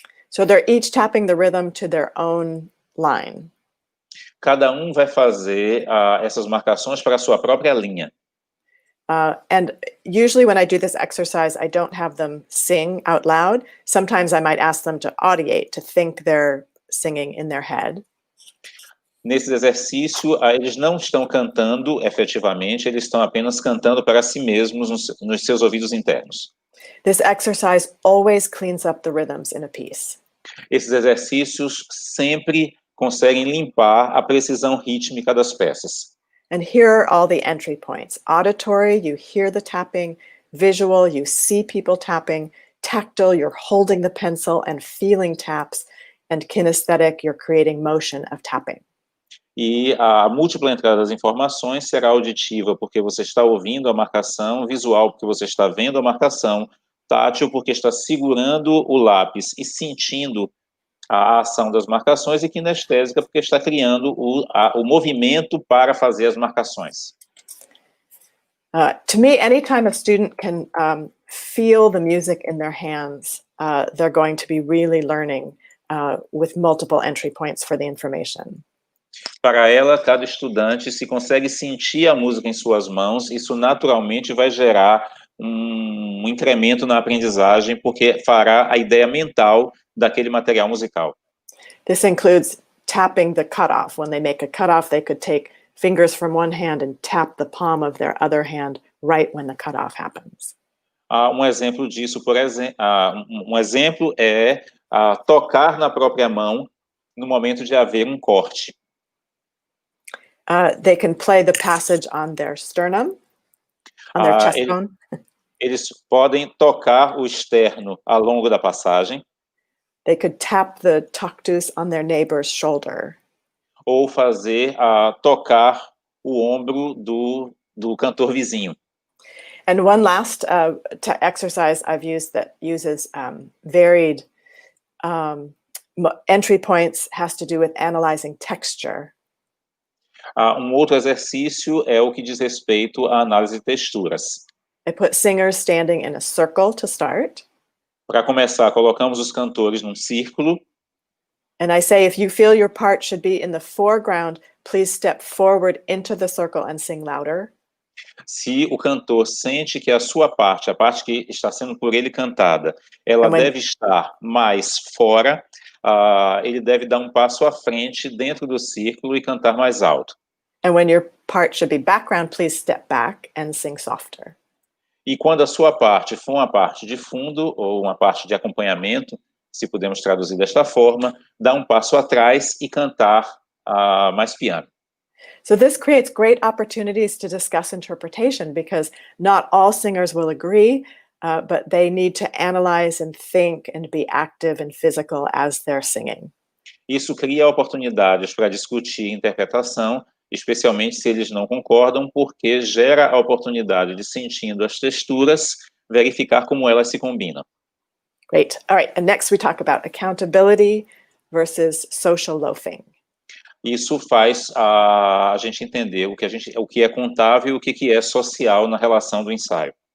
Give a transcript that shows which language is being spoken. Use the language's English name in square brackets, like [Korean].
[English] So they're each tapping the rhythm to their own line. [Portuguese] Cada vai fazer essas marcações para a sua própria linha. [English] And usually when I do this exercise, I don't have them sing out loud. Sometimes I might ask them to audiate, to think they're singing in their head. [Portuguese] Nesse exercício, eles não estão cantando efetivamente, eles estão apenas cantando para si mesmos nos seus ouvidos internos. [English] This exercise always cleans up the rhythms in a piece. [Portuguese] Esses exercícios sempre conseguem limpar a precisão rítmica das peças. [English] And here are all the entry points. Auditory, you hear the tapping. Visual, you see people tapping. Tactile, you're holding the pencil and feeling taps. And kinesthetic, you're creating motion of tapping. [Portuguese] E a múltipla entrada das informações será auditiva, porque você está ouvindo a marcação, visual, porque você está vendo a marcação, tátil, porque está segurando o lápis e sentindo a ação das marcações, e kinestésica, porque está criando o movimento para fazer as marcações. [English] To me, anytime a student can feel the music in their hands, they're going to be really learning with multiple entry points for the information. [Portuguese] Para ela, cada estudante, se consegue sentir a música em suas mãos, isso naturalmente vai gerar um incremento na aprendizagem, porque fará a ideia mental daquele material musical. [English] This includes tapping the cutoff. When they make a cutoff, they could take fingers from one hand and tap the palm of their other hand right when the cutoff happens. [Portuguese] Exemplo disso, por exemplo, exemplo é tocar na própria mão no momento de haver um corte. [English] They can play the passage on their sternum, on their chest bone. [Portuguese] Eles podem tocar o externo ao longo da passagem. [English] They could tap the tactus on their neighbor's shoulder. [Portuguese] Ou fazer tocar o ombro do cantor vizinho. [English] And one last exercise I've used that uses varied entry points has to do with analyzing texture. [Portuguese] Outro exercício é o que diz respeito à análise de texturas. [English] I put singers standing in a circle to start. [Portuguese] Para começar, colocamos os cantores num círculo. [English] And I say, if you feel your part should be in the foreground, please step forward into the circle and sing louder. [Portuguese] Se o cantor sente que a sua parte, a parte que está sendo por ele cantada, ela deve estar mais fora, ele deve dar um passo à frente dentro do círculo e cantar mais alto. [English] And when your part should be background, please step back and sing softer. [Portuguese] E quando a sua parte for uma parte de fundo ou uma parte de acompanhamento, se podemos traduzir desta forma, dá um passo atrás e cantar mais piano. [English] So this creates great opportunities to discuss interpretation because not all singers will agree, but they need to analyze and think and be active and physical as they're singing. [Portuguese] Isso cria oportunidades para discutir interpretação, especialmente se eles não concordam, porque gera a oportunidade de, sentindo as texturas, verificar como elas se combinam. [English] Great. All right. And next we talk about accountability versus social loafing. [Portuguese] Isso faz a gente entender o que é contável e o que é social na relação do ensaio.